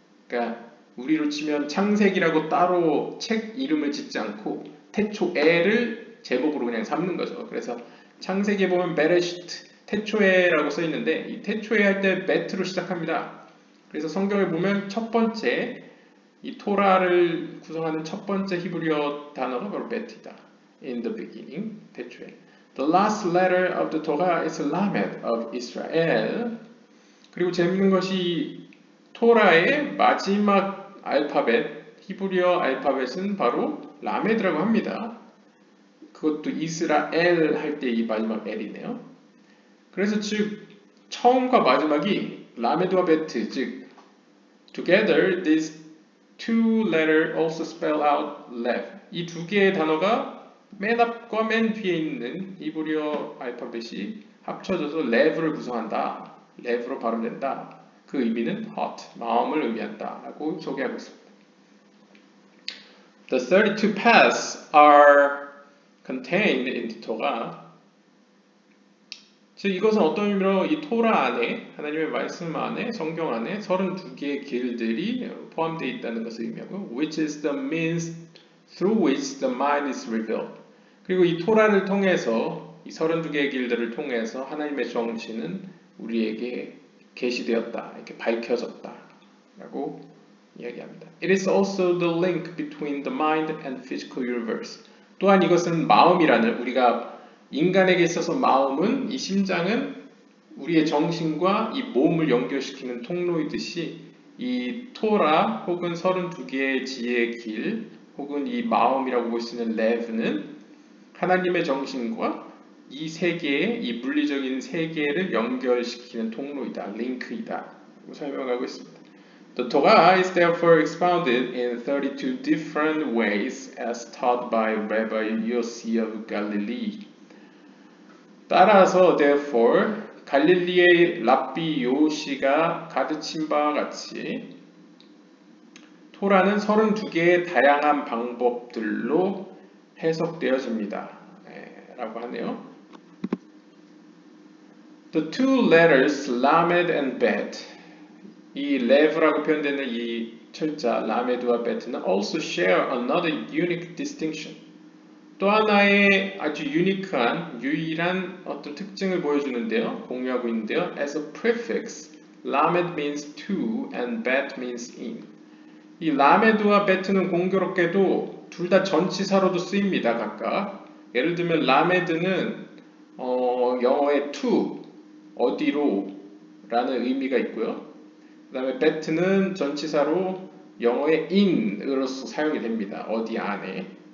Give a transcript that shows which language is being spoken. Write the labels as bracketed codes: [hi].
[ko] 그러니까 우리로 치면 창세기라고 따로 책 이름을 짓지 않고 태초에를 제목으로 그냥 삼는 거죠. 그래서 창세기에 보면 베레시트, 태초에라고 써 있는데 이 태초에 할 때 베트로 시작합니다. 그래서 성경을 보면 첫 번째 이 토라를 구성하는 첫 번째 히브리어 단어가 바로 베트이다. [en] In the beginning, [ko] 태초에. [en] The last letter of the Torah is Lamed of Israel. [ko] 그리고 재밌는 것이 토라의 마지막 알파벳, 히브리어 알파벳은 바로 라메드라고 합니다. 그것도 이스라엘 할 때 이 마지막 L이네요. 그래서 즉 처음과 마지막이 라메드와 베트, 즉 [en] together these two letters also spell out lev. [ko] 이 두 개의 단어가 맨 앞과 맨 뒤에 있는 히브리어 알파벳이 합쳐져서 lev를 구성한다 레브로 발음된다. 그 의미는 heart, 마음을 의미한다 라고 소개하고 있습니다. [en] The 32 paths are contained in the Torah. [ko] 즉 이것은 어떤 의미로 이 토라 안에 하나님의 말씀 안에 성경 안에 32개의 길들이 포함되어 있다는 것을 의미하고 [en] which is the means through which the mind is revealed. [ko] 그리고 이 토라를 통해서 이 32개의 길들을 통해서 하나님의 정신은 우리에게 계시되었다. 이렇게 밝혀졌다. 라고 이야기합니다. [en] It is also the link between the mind and physical universe. [ko] 또한 이것은 마음이라는 우리가 인간에게 있어서 마음은 이 심장은 우리의 정신과 이 몸을 연결시키는 통로이듯이 이 토라 혹은 32개의 지혜의 길 혹은 이 마음이라고 볼 수 있는 레브는 하나님의 정신과 이 세계의 이 물리적인 세계를 연결시키는 통로이다, 링크이다 설명하고 있습니다. [en] The Torah is therefore expounded in 32 different ways as taught by Rabbi Yossi of Galilee. [ko] 따라서 therefore 갈릴리의 랍비 요시가 가르친 바와 같이 토라는 32개의 다양한 방법들로 해석되어집니다. 라고 하네요. [en] The two letters lamed and bet [ko] 이 레브라고 표현되는 이 철자 라메드와 베트는 [en] also share another unique distinction [ko] 또 하나의 아주 유니크한 유일한 어떤 특징을 보여주는데요. 공유하고 있는데요. [en] As a prefix, lamed means to and bet means in. [ko] 이 라메드와 베트는 공교롭게도 둘 다 전치사로도 쓰입니다. 각각. 예를 들면 라메드는 영어의 to, 어디로 라는 의미가 있고요. 그 다음에 베트는 전치사로 영어의 in으로서 사용이 됩니다. 어디 안에.